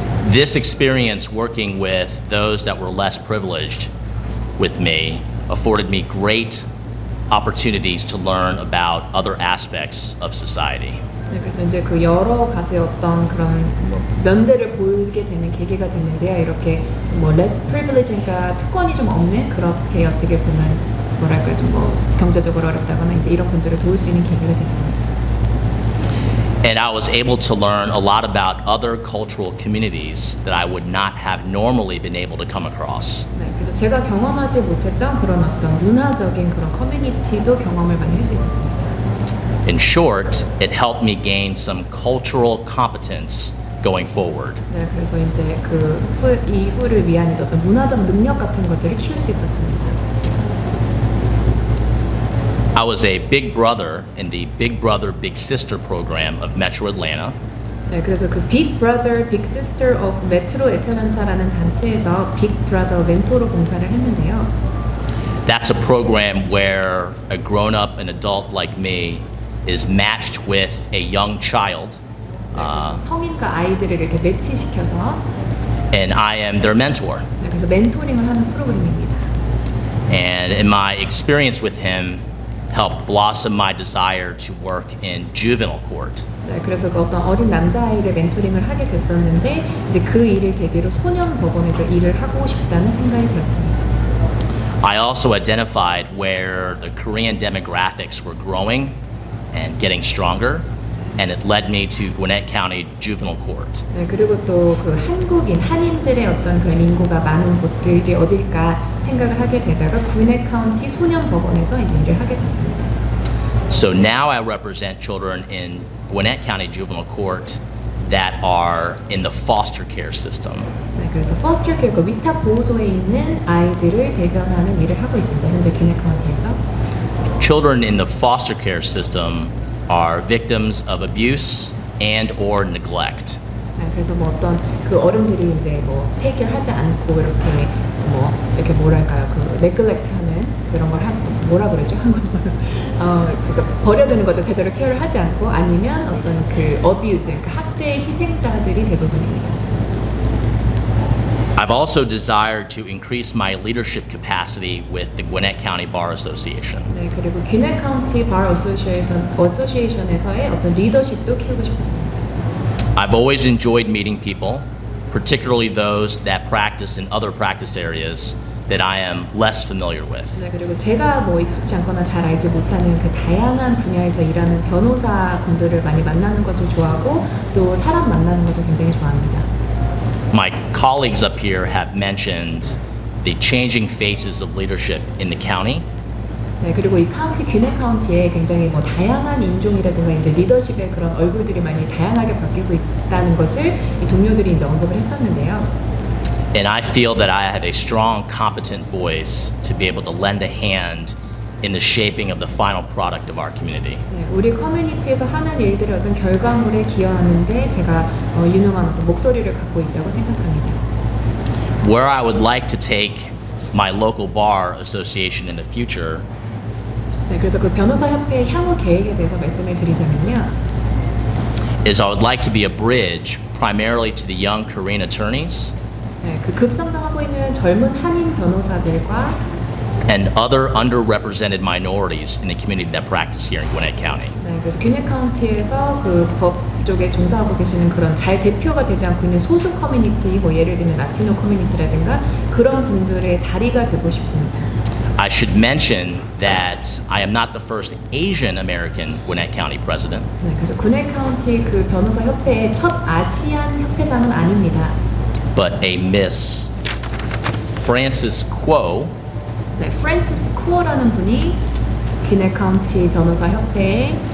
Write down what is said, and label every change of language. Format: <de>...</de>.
<en>This experience working with those that were less privileged with me afforded me great opportunities to learn about other aspects of society.</en> <ko>네, 그래서 이제 그 여러 가지 어떤 그런 뭐 면대를 보이게 되는 계기가 됐는데요. 이렇게 뭐</ko> <en>less privilege,</en> <ko>그러니까 특권이 좀 없는 그렇게 어떻게 보면 뭐랄까 좀 뭐 경제적으로 어렵다거나 이제 이런 분들을 도울 수 있는 계기가 됐습니다.</ko> <en>And I was able to learn a lot about other cultural communities that I would not have normally been able to come across.</en> <ko>네, 그래서 제가 경험하지 못했던 그런 어떤 문화적인 그런 커뮤니티도 경험을 많이 할 수 있었습니다.</ko> <en>In short, it helped me gain some cultural competence going forward.</en> <ko>네, 그래서 이제 이후를 위한 이제 어떤 문화적 능력 같은 것들을 키울 수 있었습니다.</ko> <en>I was a big brother in the Big Brother Big Sister program of Metro Atlanta.</en> <ko>네, 그래서 그 Big Brother Big Sister of Metro Atlanta라는 단체에서 Big Brother 멘토로 봉사를 했는데요.</ko> <en>That's a program where a grown-up and adult like me is matched with a young child.</en> <ko>그래서 성인과 아이들을 이렇게 매치시켜서</ko> <en>And I am their mentor.</en> <ko>네, 그래서 멘토링을 하는 프로그램입니다.</ko> <en>And in my experience with him, helped blossom my desire to work in juvenile court.</en> <ko>네, 그래서 그 어떤 어린 남자아이를 멘토링을 하게 됐었는데 이제 그 일을 계기로 소년 법원에서 일을 하고 싶다는 생각이 들었습니다.</ko> <en>I also identified where the Korean demographics were growing and getting stronger, and it led me to Gwinnett County Juvenile Court.</en> <ko>네, 그리고 또 그 한인들의 어떤 그런 인구가 많은 곳들이 어딜까 생각을 하게 되다가 귀넷 카운티 소년 법원에서 이제 일을 하게 됐습니다.</ko> <en>So now I represent children in Gwinnett County Juvenile Court that are in the foster care system.</en> <ko>네, 그래서 포스터 케어, 그 위탁 보호소에 있는 아이들을 대변하는 일을 하고 있습니다. 현재 귀넷 카운티에서.</ko> <en>Children in the foster care system are victims of abuse and or neglect.</en> <ko>네, 그래서 뭐 어떤 그 어른들이 이제 뭐 테이크를 하지 않고 이렇게 뭐랄까요, 그 네글렉트하는 그런 걸 하고 뭐라 그러죠 한국말로 그러니까 버려두는 거죠. 제대로 케어를 하지 않고 아니면 어떤 그 어뷰스, 그러니까 학대의 희생자들이 대부분입니다.</ko> <en>I've also desired to increase my leadership capacity with the Gwinnett County Bar Association.</en> <ko>네, 그리고 귀넷 카운티 바 어소시에이션에서의 어떤 리더십도 키우고 싶었습니다.</ko> <en>I've always enjoyed meeting people, particularly those that practice in other practice areas that I am less familiar with.</en> <ko>네, 그리고 제가 뭐 익숙치 않거나 잘 알지 못하는 그 다양한 분야에서 일하는 변호사 분들을 많이 만나는 것을 좋아하고 또 사람 만나는 것을 굉장히 좋아합니다.</ko> <en>My colleagues up here have mentioned the changing faces of leadership in the county.</en> <ko>네, 그리고 이 카운티, 귀넷 카운티에 굉장히 뭐 다양한 인종이라든가 이제 리더십의 그런 얼굴들이 많이 다양하게 바뀌고 있다는 것을 이 동료들이 이제 언급을 했었는데요.</ko> <en>And I feel that I have a strong, competent voice to be able to lend a hand in the shaping of the final product of our community.</en> <ko>네, 우리 커뮤니티에서 하는 일들의 어떤 결과물에 기여하는데 제가 유능한 어떤 목소리를 갖고 있다고 생각합니다.</ko> <en>Where I would like to take my local bar association in the future</en> <ko>네, 그래서 그 변호사협회 향후 계획에 대해서 말씀을 드리자면요.</ko> <en>is I would like to be a bridge primarily to the young Korean attorneys</en> <ko>네, 그 급성장하고 있는 젊은 한인 변호사들과</ko> <en>and other underrepresented minorities in the community that practice here in Gwinnett County.</en> <ko>네, 그래서 귀넷 카운티에서 그 법 쪽에 종사하고 계시는 그런 잘 대표가 되지 않고 있는 소수 커뮤니티, 뭐 예를 들면 라티노 커뮤니티라든가 그런 분들의 다리가 되고 싶습니다.</ko> <en>I should mention that I am not the first Asian American Gwinnett County president.</en> <ko>네, 그래서 귀넷 카운티 그 변호사 협회의 첫 아시안 협회장은 아닙니다.</ko> <en>But a Miss Frances Kuo</en> <ko>네, 프랜시스 쿠어라는 분이 귀넷 카운티 변호사 협회의</ko>